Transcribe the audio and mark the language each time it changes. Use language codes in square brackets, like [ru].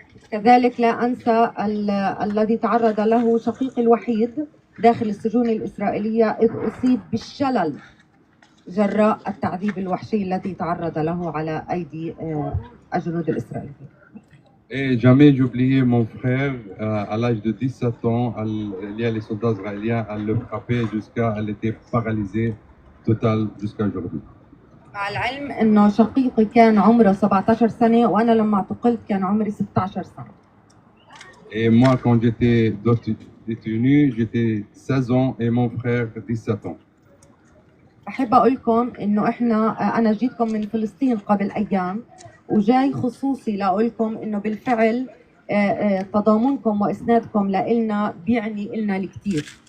[ar] كذلك لا أنسى الذي تعرض له شقيقي الوحيد داخل السجون الإسرائيلية إذ أصيب بالشلل جراء التعذيب الوحشي الذي تعرض له على أيدي الجنود الإسرائيليين. [fr] Et jamais j'oubliais mon frère, à l'âge de 17 ans, il y a les soldats israéliens, elle le frappaient jusqu'à, elle était paralysée totale jusqu'à aujourd'hui. [ar] مع العلم إنه شقيقي كان عمره 17 سنة وأنا لما اعتقلت كان عمري 16 سنة. [fr] Et moi, quand j'étais détenu, j'étais 16 ans et mon frère 17 ans. [ar] أحب أقول لكم إنه أنا جيتكم من فلسطين قبل أيام وجاي خصوصي لأقول لكم إنه بالفعل تضامنكم وإسنادكم لإلنا بيعني إلنا الكثير.